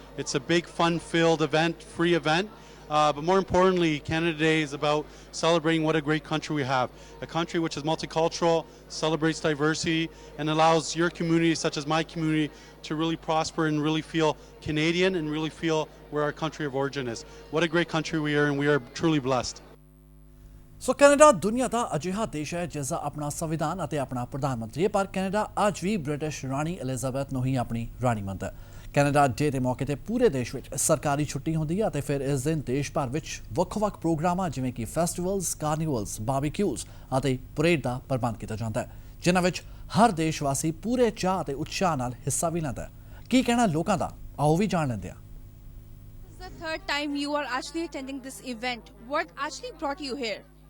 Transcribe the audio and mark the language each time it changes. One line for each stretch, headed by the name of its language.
English: It's a big, fun-filled event, free event. But more importantly, Canada Day is about celebrating what a great country we have. A country which is multicultural, celebrates diversity, and allows your community, such as my community, to really prosper and really feel Canadian and really feel where our country of origin is. What a great country we are, and we are truly blessed.
Punjabi: So Canada ਦੁਨੀਆ ਦਾ ਅਜਿਹਾ ਦੇਸ਼ ਹੈ ਜਿਸ ਦਾ ਆਪਣਾ ਸੰਵਿਧਾਨ ਅਤੇ ਆਪਣਾ ਪ੍ਰਧਾਨ ਮੰਤਰੀ ਹੈ, ਪਰ ਕੈਨੇਡਾ ਅੱਜ ਵੀ ਬ੍ਰਿਟਿਸ਼ ਰਾਣੀ ਐਲਿਜ਼ਾਬੈਥ ਨੂੰ ਹੀ ਆਪਣੀ ਰਾਣੀ ਮੰਨਦਾ ਹੈ। ਕੈਨੇਡਾ ਡੇ ਦੇ ਮੌਕੇ ਤੇ ਪੂਰੇ ਦੇਸ਼ ਵਿੱਚ ਸਰਕਾਰੀ ਛੁੱਟੀ ਹੁੰਦੀ ਹੈ ਅਤੇ ਫਿਰ ਇਸ ਦਿਨ ਦੇਸ਼ ਭਰ ਵਿੱਚ ਵੱਖ-ਵੱਖ ਪ੍ਰੋਗਰਾਮਾਂ ਜਿਵੇਂ ਕਿ ਫੈਸਟੀਵਲਸ, ਕਾਰਨੀਵਲਸ, ਬਾਰਬੀਕਿਊਜ਼ ਅਤੇ ਪਰੇਡ ਦਾ ਪ੍ਰਬੰਧ ਕੀਤਾ ਜਾਂਦਾ ਹੈ, ਜਿਨ੍ਹਾਂ ਵਿੱਚ ਹਰ ਦੇਸ਼ ਵਾਸੀ ਪੂਰੇ ਚਾਅ ਅਤੇ ਉਤਸ਼ਾਹ ਨਾਲ ਹਿੱਸਾ ਵੀ ਲੈਂਦਾ ਹੈ। ਕੀ ਕਹਿਣਾ ਲੋਕਾਂ ਦਾ, ਆਓ ਵੀ ਜਾਣ ਲੈਂਦੇ ਹਾਂ।
English: This is the third time you are actually attending this event. What actually brought you here?